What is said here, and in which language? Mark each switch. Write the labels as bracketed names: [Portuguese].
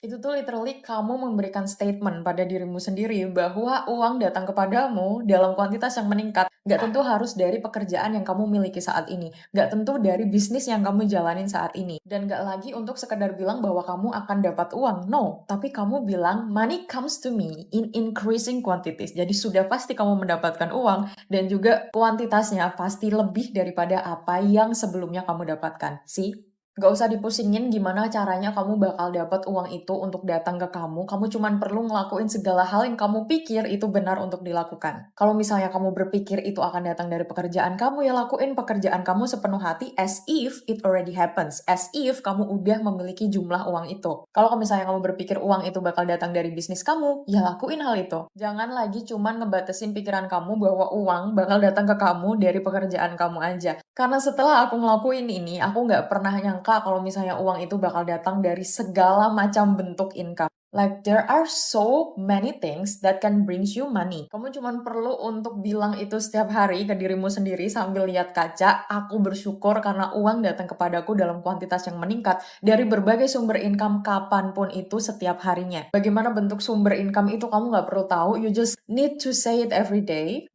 [Indonesian] Itu tuh literally kamu memberikan statement pada dirimu sendiri bahwa uang datang kepadamu dalam kuantitas yang meningkat. Nggak tentu harus dari pekerjaan yang kamu miliki saat ini. Nggak tentu dari bisnis yang kamu jalanin saat ini. Dan nggak lagi untuk sekedar bilang bahwa kamu akan dapat uang. [English] No, [Indonesian] tapi kamu bilang [English] money comes to me in increasing quantities. [Indonesian] Jadi sudah pasti kamu mendapatkan uang dan juga kuantitasnya pasti lebih daripada apa yang sebelumnya kamu dapatkan. [English] See? [Indonesian] Gak usah dipusingin gimana caranya kamu bakal dapat uang itu untuk datang ke kamu. Kamu cuman perlu ngelakuin segala hal yang kamu pikir itu benar untuk dilakukan. Kalau misalnya kamu berpikir itu akan datang dari pekerjaan kamu, ya lakuin pekerjaan kamu sepenuh hati [English] as if it already happens. As if [Indonesian] kamu udah memiliki jumlah uang itu. Kalau misalnya kamu berpikir uang itu bakal datang dari bisnis kamu, ya lakuin hal itu. Jangan lagi cuman ngebatasin pikiran kamu bahwa uang bakal datang ke kamu dari pekerjaan kamu aja. Karena setelah aku ngelakuin ini, aku nggak pernah nyangka kalau misalnya uang itu bakal datang dari segala macam bentuk income. [English] Like, there are so many things that can brings you money. [Indonesian] Kamu cuma perlu untuk bilang itu setiap hari ke dirimu sendiri sambil lihat kaca, aku bersyukur karena uang datang kepadaku dalam kuantitas yang meningkat dari berbagai sumber income kapanpun itu setiap harinya. Bagaimana bentuk sumber income itu kamu nggak perlu tahu, [English] you just need to say it every day.